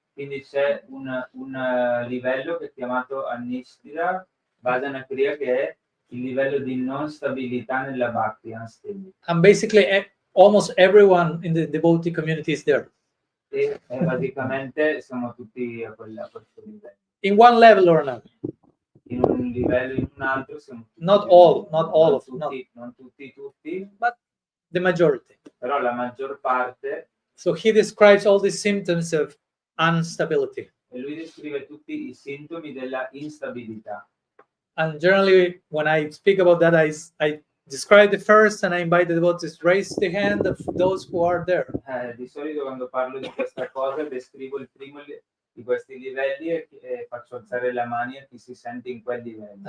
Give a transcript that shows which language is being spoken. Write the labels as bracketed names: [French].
[Italian] Quindi c'è un livello che è chiamato Anishtita Bhajana Kriya, che è il livello di non stabilità nella Bhakti, unstable. [English] And basically, almost everyone in the devotee community is there. [Italian] E basicamente siamo tutti a questo livello. [English] In one level or another. [Italian] In un livello o in un altro siamo tutti. [English] Not all of [Italian] non tutti, [English] but the majority. [Italian] però la maggior parte. [English] So he describes all these symptoms of instability. [Italian] E lui descrive tutti i sintomi della instabilità. [English] And generally, when I speak about that, I describe the first and I invite the devotees to raise the hand of those who are there. [Italian] Di solito quando parlo di questa cosa descrivo il primo di questi livelli e faccio alzare la mano a chi si sente in quel livello.